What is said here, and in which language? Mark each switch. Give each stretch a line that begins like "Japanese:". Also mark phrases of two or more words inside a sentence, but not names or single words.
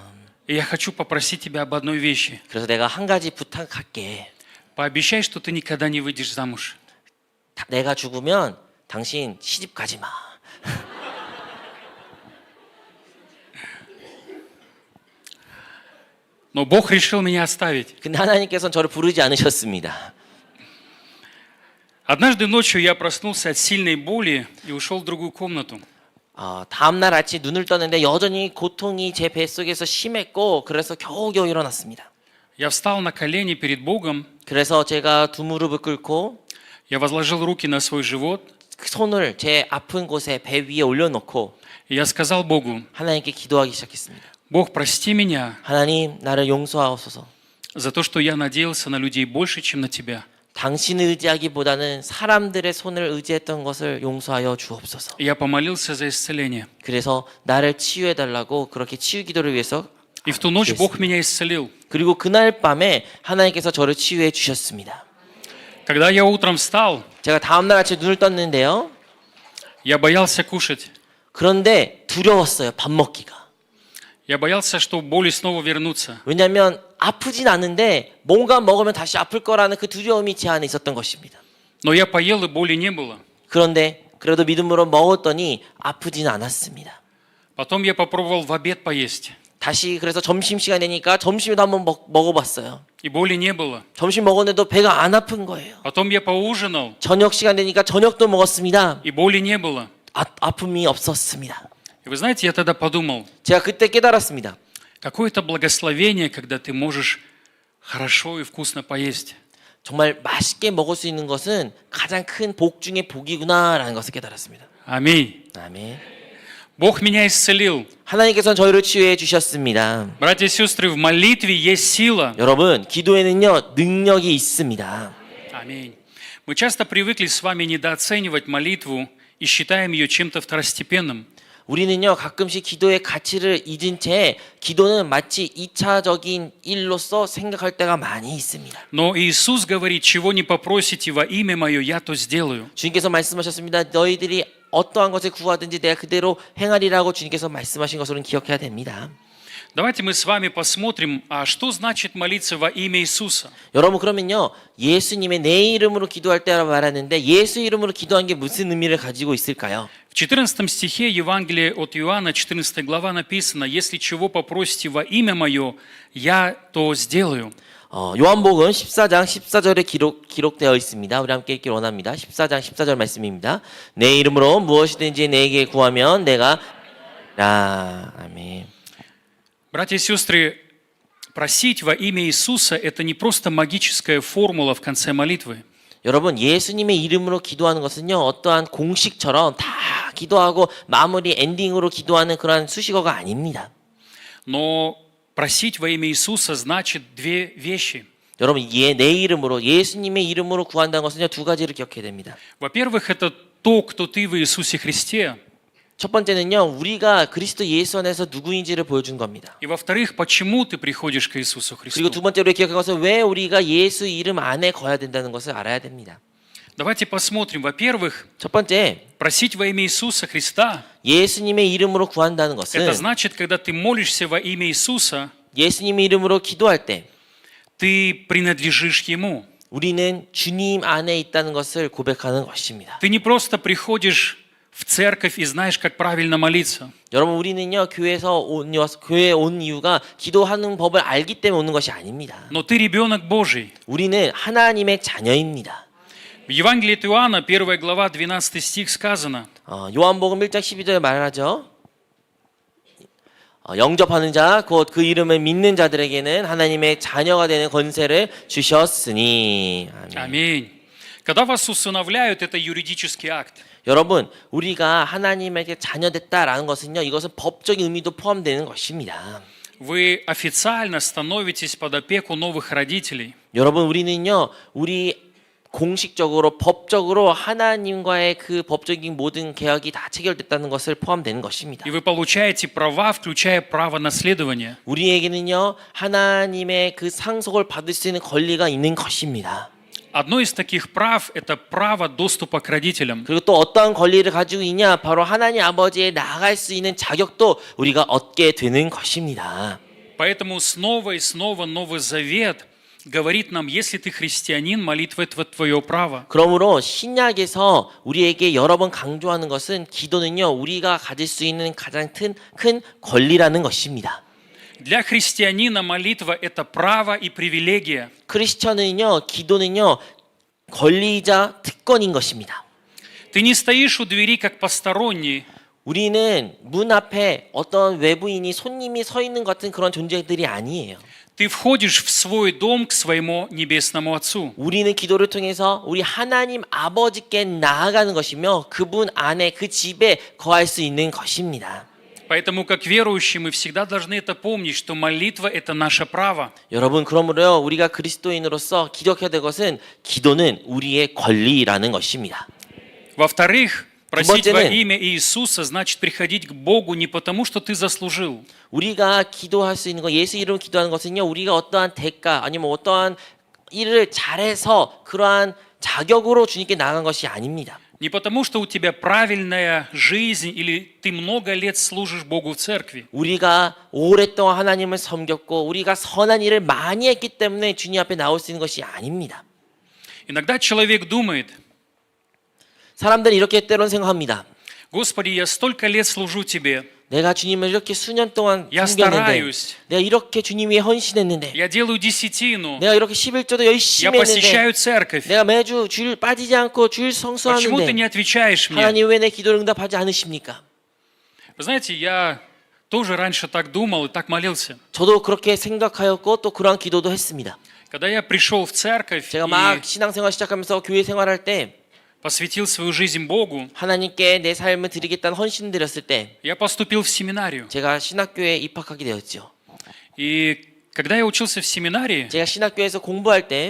Russian: И я хочу попросить тебя об одной вещи.
Korean: 그래서 내가 한 가지 부탁할게.
Russian: Пообещай, что ты никогда не выйдешь замуж.
Korean: 내가 죽으면 당신 시집 가지 마.
Russian: Но Бог решил меня оставить.
Korean: 근데 하나님께서는 저를 부르지 않으셨습니다.
Russian: Однажды ночью я проснулся от сильной боли и ушел в другую комнату.
Korean: 다음날 아침 눈을 떴는데 여전히 고통이 제 뱃속에서 심했고 그래서 겨우겨우 일어났습니다.
Russian: Я встал на колени перед Богом,
Korean: 그래서 제가 두 무릎을 꿇고
Russian: я возложил руки на свой живот,
Korean: 그 손을 제 아픈 곳에 배 위에 올려놓고
Russian: и я сказал Богу,
Korean: 하나님께 기도하기 시작했습니다.
Russian: Бог, прости меня
Korean: 하나님, 나를 용서하옵소서.
Russian: за то, что я надеялся на людей больше, чем на Тебя.
Korean: 당신을 의지하기보다는 사람들의 손을 의지했던 것을 용서하여 주옵소서.
Russian: И я помолился за исцеление.
Korean: 그래서 나를 치유해달라고 그렇게 치유 기도를 위해서
Russian: И в ту ночь Бог меня исцелил.
Korean: 그리고 그날 밤에 하나님께서 저를 치유해 주셨습니다.
Russian: Когда я утром встал,
Korean: 제가 다음날 아침에 눈을 떴는데요.
Russian: я боялся кушать.
Korean: 그런데 두려웠어요. 밥 먹기가.
Russian: Я боялся, что боли снова вернутся.
Korean: 왜냐하면 아프진 않은데 뭔가 먹으면 다시 아플 거라는 그 두려움이 제 안에 있었던 것입니다.
Russian: Но я поел, и боли не было.
Korean: 그런데 그래도 믿음으로 먹었더니 아프지는 않았습니다.
Russian: Потом я попробовал в обед поесть,
Korean: 다시 그래서 점심시간 되니까 점심에도 한번 먹어봤어요.
Russian: и боли не было.
Korean: 점심 먹었는데도 배가 안 아픈 거예요.
Russian: Потом я поужинал,
Korean: 저녁 시간 되니까 저녁도 먹었습니다.
Russian: и боли не было.
Korean: 아픔이 없었습니다.
Russian: И вы знаете, я тогда подумал,
Korean: 제가 그때 깨달았습니다.
Russian: какое это благословение, когда ты можешь хорошо и вкусно поесть.
Korean: 정말 맛있게 먹을 수 있는 것은 가장 큰 복 중의 복이구나라는 것을 깨달았습니다.
Russian: Аминь.
Korean: 아멘.
Russian: Бог меня исцелил.
Korean: 하나님께서는 저희를 치유해 주셨습니다.
Russian: Братья и сестры, в молитве есть сила.
Korean: 여러분, 기도에는요 능력이 있습니다.
Russian: Аминь. Мы часто привыкли с вами недооценивать молитву и считаем ее чем-то второстепенным.
Korean: 우리는요 가끔씩 기도의 가치를 잊은 채 기도는 마치 2차적인 일로서 생각할 때가 많이 있습니다.
Russian: Но Иисус говорит, чего не попросите во имя Мое, я то сделаю.
Korean: 주님께서 말씀하셨습니다. 너희들이 어떠한 것을 구하든지 내가 그대로 행하리라고 주님께서 말씀하신 것으로는 기억해야 됩니다.
Russian: Давайте мы с вами посмотрим, а что значит молиться во имя Иисуса.
Korean: 여러분 그러면요 예수님의 내 이름으로 기도할 때라고 말하는데 예수 이름으로 기도한 게 무슨 의미를 가지고 있을까요?
Russian: В 14 стихе Евангелия от Иоанна, 14 глава написано, «Если чего попросите во имя Мое, я то сделаю».
Korean: 요한복음 14장 14절에 기록되어 있습니다. 우리 함께 읽기를 원합니다. 14장 14절 말씀입니다. 내 이름으로 무엇이든지 내게 구하면 내가 아멘.
Russian: Братья и сестры, просить во имя Иисуса – это не просто магическая формула в конце молитвы.
Korean: 여러분 예수님의 이름으로 기도하는 것은요 어떠한 공식처럼 다 기도하고 마무리 엔딩으로 기도하는 그런 수식어가 아닙니다.
Russian: Но просить во имя Иисуса значит две вещи.
Korean: 여러분 내 이름으로 예수님의 이름으로 구한다는 것은요 두 가지를 기억해야 됩니다.
Russian: Во-первых, это то, кто ты в Иисусе Христе.
Korean: 첫 번째는요 우리가 그리스도 예수 안에서 누구인지를 보여준 겁니다.
Russian: И во-вторых, почему ты приходишь к Иисусу
Korean: 그리고
Russian: Христу.
Korean: 두 번째로 기억할 것은 왜 우리가 예수 이름 안에 거야 된다는 것을 알아야 됩니다.
Russian: Давайте посмотрим. Во-первых,
Korean: 첫 번째
Russian: просить во имя Иисуса Христа
Korean: 예수님의 이름으로 구한다는 –
Russian: это
Korean: 것은
Russian: значит, когда ты молишься во имя Иисуса,
Korean: 예수님의 이름으로 기도할 때
Russian: ты принадлежишь Ему.
Korean: 우리는 주님 안에 있다는 것을 고백하는 것입니다.
Russian: Ты не просто приходишь в церковь и знаешь, как правильно молиться.
Korean: 여러분 우리는요 교회에 온 이유가 기도하는 법을 알기 때문에 오는 것이 아닙니다.
Russian: Но ты ребенок Божий.
Korean: 우리는 하나님의 자녀입니다.
Russian: В Евангелии от Иоанна, 1 глава, 12 стих сказано,
Korean: 요한복음 1장 12절에 말하죠. 영접하는 자, 곧 그 이름을 믿는 자들에게는 하나님의 자녀가 되는 권세를 주셨으니. 아멘.
Russian: аминь. Когда вас усыновляют, это юридический акт.
Korean: 여러분, 우리가 하나님에게 자녀됐다라는 것은요, 이것은 법적인 의미도 포함되는 것입니다.
Russian: Вы официально становитесь под опеку новых родителей.
Korean: 여러분, 우리는요, 우리 공식적으로 법적으로 하나님과의 그 법적인 모든 계약이 다 체결됐다는 것을 포함되는 것입니다.
Russian: И вы получаете права, включая право наследования.
Korean: 우리에게는요 하나님의 그 상속을 받을 수 있는 권리가 있는 것입니다.
Russian: Одно из таких прав – это право доступа к родителям.
Korean: 그리고 또 어떠한 권리를 가지고 있냐? 바로 하나님 아버지에 나아갈 수 있는 자격도 우리가 얻게 되는 것입니다.
Russian: Поэтому снова и снова Новый Завет говорит нам, если ты христианин, молитва – это твое право.
Korean: 그러므로 신약에서 우리에게 여러 번 강조하는 것은 기도는요 우리가 가질 수 있는 가장 큰 권리라는 것입니다.
Russian: Для христианина молитва – это право и привилегия.
Korean: 크리스천은요 기도는요 권리이자 특권인 것입니다.
Russian: Ты не стоишь у двери как посторонний,
Korean: 우리는 문 앞에 어떤 외부인이 손님이 서 있는 것 같은 그런 존재들이 아니에요.
Russian: ты входишь в свой дом к своему небесному Отцу.
Korean: 우리는 기도를 통해서 우리 하나님 아버지께 나아가는 것이며 그분 안에 그 집에 거할 수 있는 것입니다.
Russian: Поэтому, как верующие, мы всегда должны это помнить, что молитва – это наше право.
Korean: 여러분 그러므로요 우리가 그리스도인으로서 기억해야 될 것은 기도는 우리의 권리라는 것입니다.
Russian: Во-вторых, просить во
Korean: 번째는
Russian: имя Иисуса значит приходить к Богу не потому, что ты заслужил.
Korean: 우리가 기도할 수 있는 거 예수 이름으로 기도하는 것은요 우리가 어떠한 대가 아니면 어떠한 일을 잘해서 그러한 자격으로 주님께 나아간 것이 아닙니다.
Russian: Не потому, что у тебя правильная жизнь или ты много лет служишь Богу в церкви.
Korean: 우리가 오랫동안 하나님을 섬겼고 우리가 선한 일을 많이 했기 때문에 주님 앞에 나올 수 있는 것이 아닙니다.
Russian: Иногда человек думает,
Korean: 사람들은 이렇게 때론 생각합니다.
Russian: Господи, я столько лет служу Тебе,
Korean: 내가 주님을 이렇게 수년 동안
Russian: Я
Korean: 섬겼는데
Russian: стараюсь.
Korean: 내가 이렇게 주님 위해 헌신했는데
Russian: я делаю десятину,
Korean: 내가 이렇게 11조도
Russian: я
Korean: 열심히 했는데
Russian: посещаю церковь.
Korean: 내가 매주 주일 빠지지 않고 주일
Russian: Почему ты не
Korean: 성수하는데
Russian: отвечаешь мне?
Korean: 하나님 왜 내 기도를 응답하지 않으십니까?
Russian: Вы знаете, я тоже раньше так думал и так молился.
Korean: 저도 그렇게 생각하였고 또 그러한 기도도 했습니다.
Russian: Когда я пришел в церковь
Korean: 제가
Russian: и
Korean: 막 신앙생활 시작하면서 교회 생활할 때
Russian: посвятил свою жизнь Богу,
Korean: 하나님께 내 삶을 드리겠다는 헌신 드렸을 때
Russian: я поступил в семинарию.
Korean: 제가 신학교에 입학하게 되었죠.
Russian: И когда я учился в семинарии,
Korean: 제가 신학교에서 공부할 때